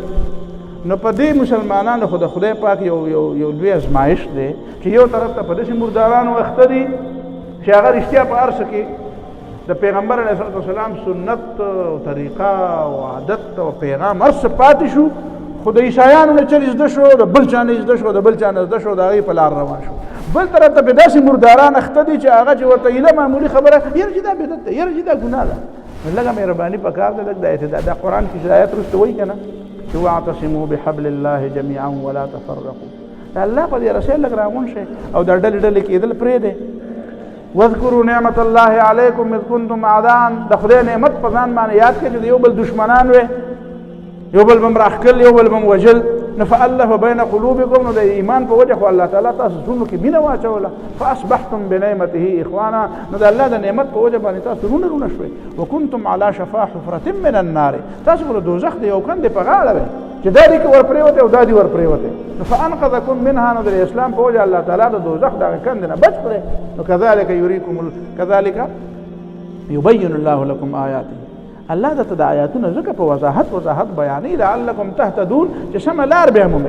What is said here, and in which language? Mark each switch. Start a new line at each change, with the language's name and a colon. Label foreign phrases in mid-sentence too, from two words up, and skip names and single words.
Pashto: نو په دې مسلمانانو خو د خدای پاک یو لوی ازمایش دی چې یو طرف ته په داسې مردارانو اخته دي چې هغه رښتیا په هر څه کې د پیغمبر
Arabic: علیه صلات وسلام
Pashto: سنت او طریقه او عادت او پیغام هر څه پاتې شو، خو د عیسایانو نه چل زده شو، د بل چا نه زده شو، د بل چا نه زده شو، د هغې په لار روان شو. بل طرف ته په داسې مرداران اخته دي چې هغه چې ورته ایله معمولي خبره یاره چې دا بدعت ده یاره چې دا ګناه ده. لږه مهرباني پکار ده لږ د اعتدال دا قرآن کې چې آیت وروسته وایي که نه چې
Arabic: واعتصموا بحبل الله جمیعا ولا تفرقوا
Pashto: د الله په دې رسۍ لږ راغون شئ او دا ډلې ډلې کېدل پرېږدئ.
Arabic: واذکروا نعمت الله علیکم اذ کنتم اعداء
Pashto: د خدای نعمت په ځان باندې یاد کړئ چې د یو بل دشمنان وې یو بل به م راښکل یو بل به م وژل نو
Arabic: فالف بین قلوبکم
Pashto: نو د ایمان په وجه خو الله تعالی تاسو زړونو کې مینه واچوله
Arabic: فاصبحتم بنعمته اخوانا
Pashto: نو د الله د نعمت په وجه باندې تاسو رونه شوئ
Arabic: وکنتم علی شفا حفرة من النار
Pashto: تاسو به د دوزخ د یو کندې په غاړه وئ چې دا دې کې ورپرېوتې او دا دې ورپرېوتې نو
Arabic: فانقذکم منها
Pashto: نو د اسلام په وجه الله تعالی د دوزخ دغه کندې نه بچ کړئ. نو
Arabic: کذلک یریکم کذلک یبین الله لکم آیاته
Pashto: الله درته د آیاتونه ځکه په وضاحت بیانوي
Arabic: لعلکم تهتدون
Pashto: چې سمه لار به مومئ.